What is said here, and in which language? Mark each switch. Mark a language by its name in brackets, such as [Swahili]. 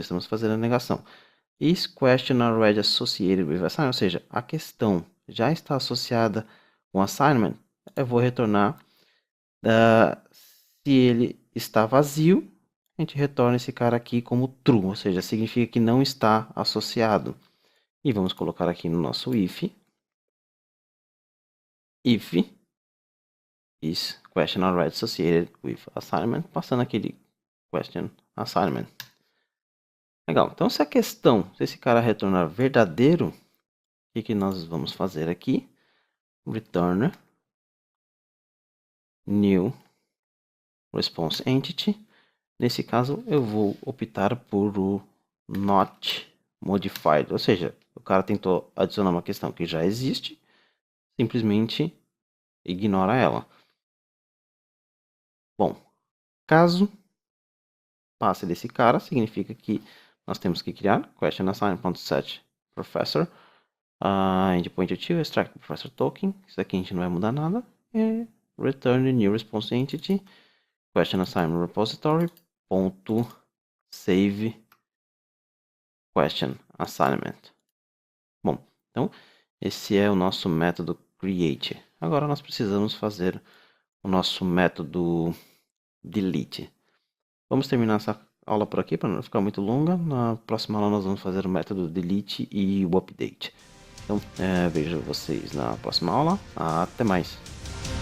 [Portuguese] Estamos fazendo a negação. [English] Is question already associated with assignment? [Portuguese] Ou seja, a questão já está associada com assignment. Eu vou retornar. Se ele está vazio, a gente retorna esse cara aqui como true. Ou seja, significa que não está associado. E vamos colocar aqui no nosso if. [English] If is question already associated with assignment, [Portuguese] passando aquele [English] question assignment. [Portuguese] Legal, então se a questão, se esse cara retornar verdadeiro, o que nós vamos fazer aqui? [English] Return new response entity. [Portuguese] Nesse caso eu vou optar por o not modified, ou seja, o cara tentou adicionar uma questão que já existe, simplesmente ignora ela. Bom, caso passe desse cara, significa que nós temos que criar question assignment.set professor, endpoint util, extract professor token. Isso aqui a gente não vai mudar nada. [English] E return new response entity question assignment repository ponto save question assignment. [Portuguese] Bom, então esse é o nosso método create. Agora nós precisamos fazer o nosso método delete. Vamos terminar essa aula por aqui para não ficar muito longa. Na próxima aula nós vamos fazer o método delete e o update. Então vejo vocês na próxima aula. Até mais!